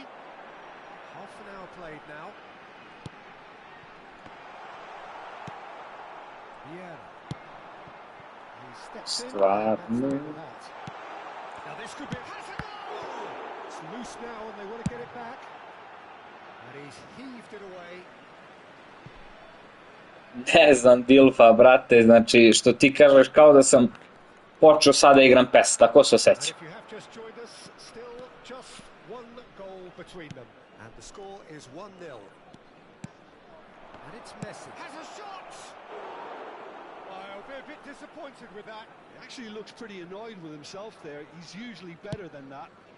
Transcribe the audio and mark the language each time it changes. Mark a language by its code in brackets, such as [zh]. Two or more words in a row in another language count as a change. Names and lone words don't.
[en] Half an hour played now. Vieira. He steps in. Now this could be a goal! It's loose now and they want to get it back. And he's heaved it away. [bs] Ne znam, Dilfa, brate, znači, što ti kažeš kao da sam počeo sada igram PES, tako se osjeća. [en] Between them, and the score is 1-0. And it's Messi. Has a shot! I'll be a bit disappointed with that. He actually looks pretty annoyed with himself there. He's usually better than that.